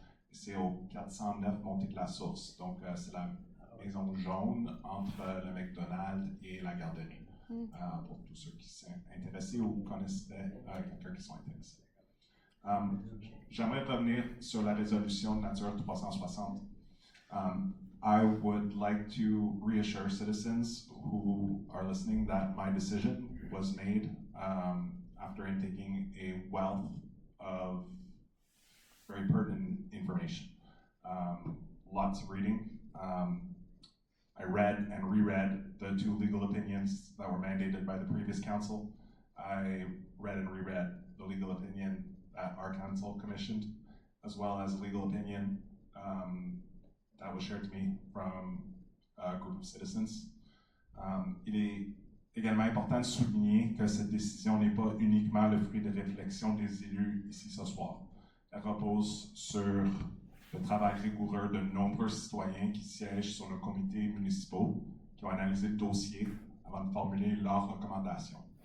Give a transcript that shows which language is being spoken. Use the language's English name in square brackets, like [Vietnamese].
[French] C'est au 409 Montée de la Source. Donc, c'est la maison jaune entre le McDonald's et la garderie. Pour tous ceux qui sont intéressés ou connaisseraient quelqu'un qui sont intéressés. J'aimerais revenir sur la résolution de Nature 360. [English] I would like to reassure citizens who are listening that my decision was made after taking a wealth of very pertinent information. Lots of reading. I read and reread the 2 legal opinions that were mandated by the previous council. I read and reread the legal opinion that our council commissioned, as well as a legal opinion that was shared to me from a group of citizens. [French] Il est également important de souligner que cette décision n'est pas uniquement le fruit de réflexion des élus ici ce soir. Elle repose sur le travail rigoureux de nombreux citoyens qui siègent sur nos comités municipaux, qui ont analysé le dossier avant de formuler leurs recommandations.